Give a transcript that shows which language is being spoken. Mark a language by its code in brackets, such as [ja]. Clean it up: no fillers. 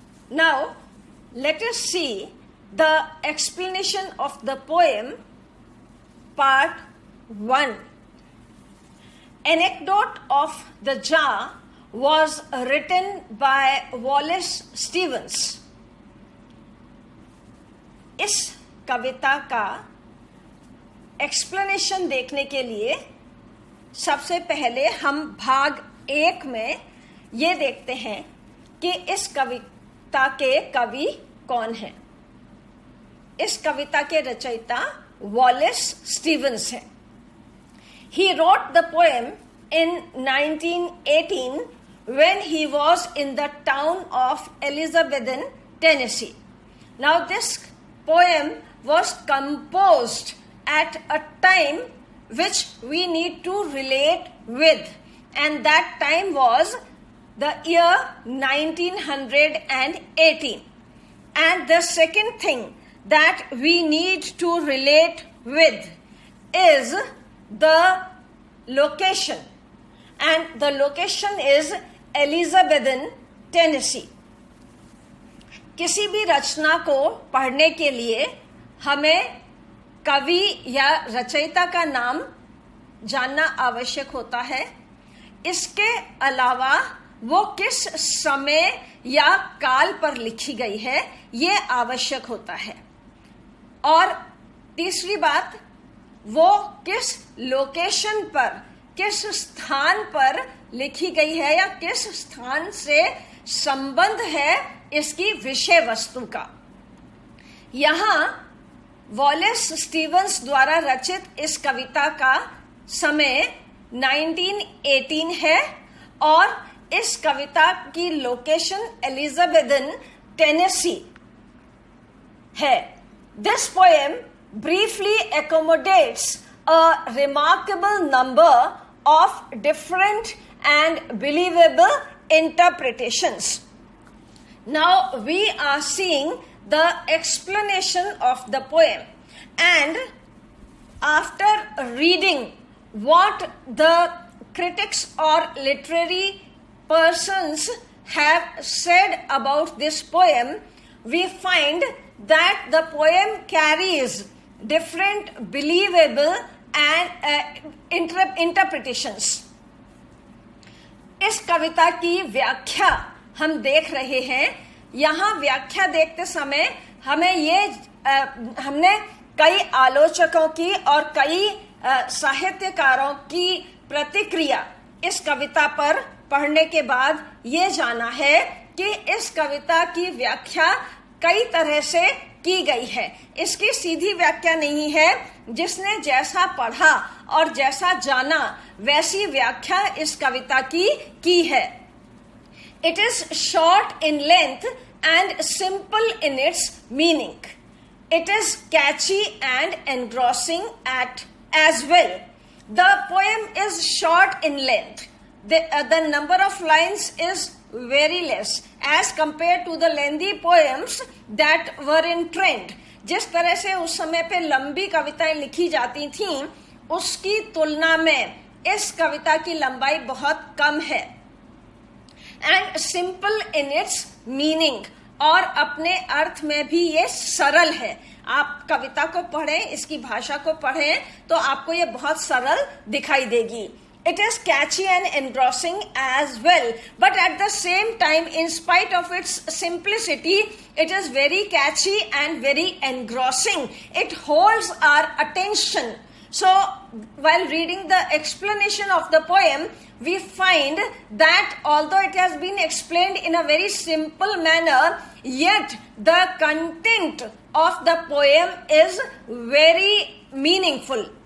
[en] Now, let us see the explanation of the poem, part 1. Anecdote of the Jar was written by Wallace Stevens. [hi] इस कविता का explanation देखने के लिए सबसे पहले हम भाग 1 में ये देखते हैं कि इस कविता के कवि कौन हैं. इस कविता के रचयिता वॉलेस स्टीवंस हैं. [en] He wrote the poem in 1918 when he was in the town of Elizabethton, Tennessee. Now this poem was composed at a time which we need to relate with, and that time was the year 1918. And the second thing that we need to relate with is the location, and the location is Elizabethton, Tennessee. [hi] किसी भी रचना को पढ़ने के लिए हमें कवि या रचयिता का नाम जानना आवश्यक होता है. इसके अलावा वो किस समय या काल पर लिखी गई है ये आवश्यक होता है. और तीसरी बात, वो किस लोकेशन पर, किस स्थान पर लिखी गई है या किस स्थान से संबंध है इसकी विषय वस्तु का. यहाँ वॉलेस स्टीवंस द्वारा रचित इस कविता का समय 1918 है और इस कविता की लोकेशन एलिजाबेथन, टेनेसी है. [en] This poem briefly accommodates a remarkable number of different and believable interpretations. Now we are seeing the explanation of the poem, and after reading what the critics or literary persons have said about this poem, we find that the poem carries different believable and interpretations. [hi] इस कविता की व्याख्या हम देख रहे हैं. यहाँ व्याख्या देखते समय हमने कई आलोचकों की और कई साहित्यकारों की प्रतिक्रिया इस कविता पर पढ़ने के बाद ये जाना है कि इस कविता की व्याख्या कई तरह से की गई है। इसकी सीधी व्याख्या नहीं है, जिसने जैसा पढ़ा और जैसा जाना वैसी व्याख्या इस कविता की है। [en] It is short in length and simple in its meaning. It is catchy and engrossing as well. The poem is short in length. The number of lines is very less as compared to the lengthy poems that were in trend. [hi] जिस तरह से उस समय पे लंबी कविताएं लिखी जाती थीं, उसकी तुलना में इस कविता की लंबाई बहुत कम है। [en] and simple in its meaning, [hi] और अपने अर्थ में भी ये सरल है। आप कविता को पढ़ें, इसकी भाषा को पढ़ें तो आपको ये बहुत सरल दिखाई देगी। [en] It is catchy and engrossing as well, but at the same time, in spite of its simplicity, it is very catchy and very engrossing. It holds our attention. So, while reading the explanation of the poem, we find that although it has been explained in a very simple manner, yet the content of the poem is very meaningful.